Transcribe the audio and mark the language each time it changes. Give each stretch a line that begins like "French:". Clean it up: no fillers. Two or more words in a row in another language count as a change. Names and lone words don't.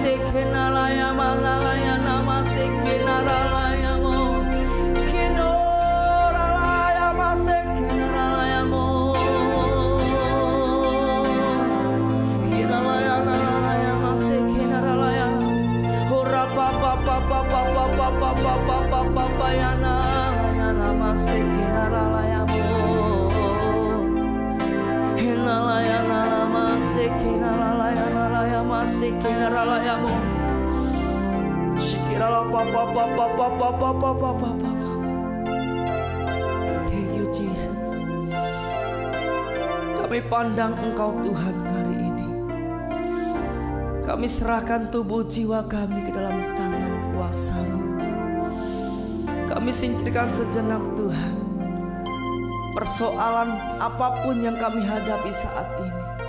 English: Kenalaya malalaya namase kenaralaya mo. Kenoralaya mase kenaralaya mo. Kenalaya nalalaya mase kenaralaya. Ora papa papa papa papa papa papa yana yana mase kenaralaya mo. Kenalaya nalamase kenaralaya nalalaya mase kenaralaya mo. Shikirala papa papa papa papa papa papa. Thank you Jesus.
Indonesian: Kami pandang Engkau Tuhan hari ini. Kami serahkan tubuh jiwa kami ke dalam tangan kuasa-Mu. Kami singkirkan sejenak Tuhan persoalan apapun yang kami hadapi saat ini.